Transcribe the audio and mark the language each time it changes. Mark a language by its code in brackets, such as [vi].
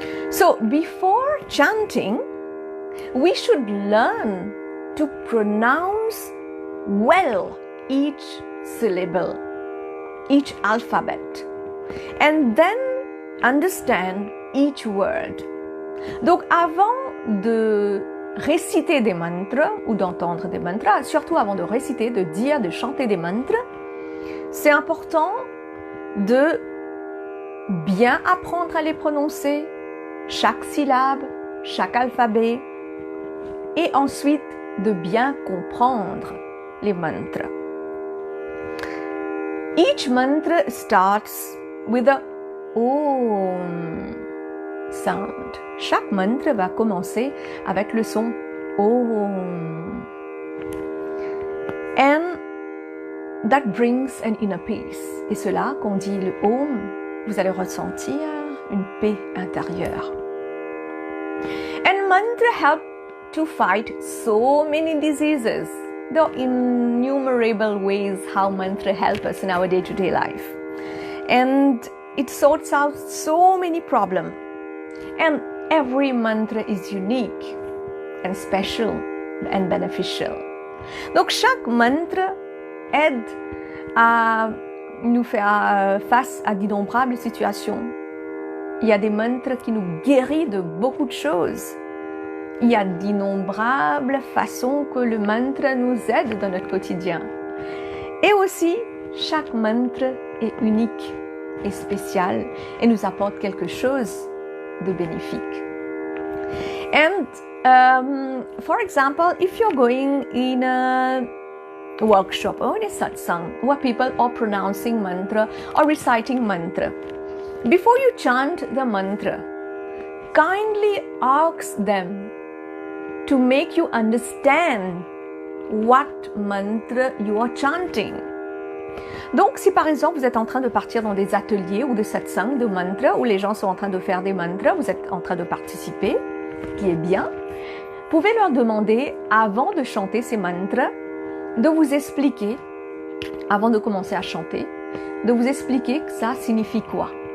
[en] So, before chanting, we should learn to pronounce well each syllable, each alphabet, and then understand each word. [fr] Donc, avant de réciter des mantras ou d'entendre des mantras, surtout avant de réciter, de dire, de chanter des mantras, c'est important de bien apprendre à les prononcer, chaque syllabe, chaque alphabet, et ensuite de bien comprendre les mantras. [en] Each mantra starts with a Om sound. [fr] Chaque mantra va commencer avec le son Om. [en] And that brings an inner peace. [fr] Et cela, quand on dit le Om, vous allez ressentir une paix intérieure. [en] And mantra help to fight so many diseases. There are innumerable ways how mantra help us in our day-to-day life. And it sorts out so many problems. And every mantra is unique and special and beneficial. [fr] Donc chaque mantra aide à nous faire face à d'innombrables situations. Il y a des mantras qui nous guérissent de beaucoup de choses. Il y a d'innombrables façons que le mantra nous aide dans notre quotidien. Et aussi, chaque mantra est unique et spécial et nous apporte quelque chose de bénéfique. [en] And for example, if you're going in a workshop or in a satsang where people are pronouncing mantra or reciting mantra, before you chant the mantra, kindly ask them to make you understand what mantra you are chanting. [fr] Donc, si par exemple vous êtes en train de partir dans des ateliers ou des satsang de mantras où les gens sont en train de faire des mantras, vous êtes en train de participer, qui est bien, vous pouvez leur demander, avant de chanter ces mantras, de vous expliquer, avant de commencer à chanter, de vous expliquer que ça signifie quoi.